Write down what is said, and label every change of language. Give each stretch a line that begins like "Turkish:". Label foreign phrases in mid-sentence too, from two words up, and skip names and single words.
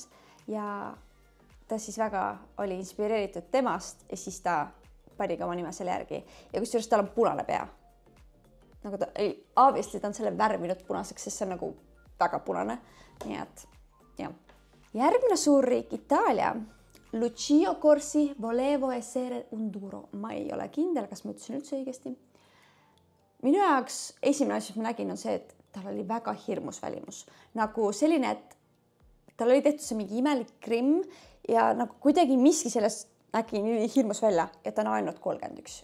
Estonian: Ja ta siis väga oli inspireeritud temast ja siis ta pani ka oma nime selle järgi. Ja kusjuures tal on punane pea. Nagu ta, obviously ta on selle värvinud punaseks, sest see on nagu väga punane. Nii et, jah. Järgmine suurriik Itaalia. Lucio Corsi volevo essere un duro. Ma ei ole kindel, kas ma ütlesin üldse õigesti. Minu jaoks esimene asi, mis ma nägin, on see, et tal oli väga hirmus välimus. Nagu selline, et tal oli tehtud see mingi imelik grimm ja nagu kuidagi miski sellest nägi nii hirmus välja, et ta on ainult 31.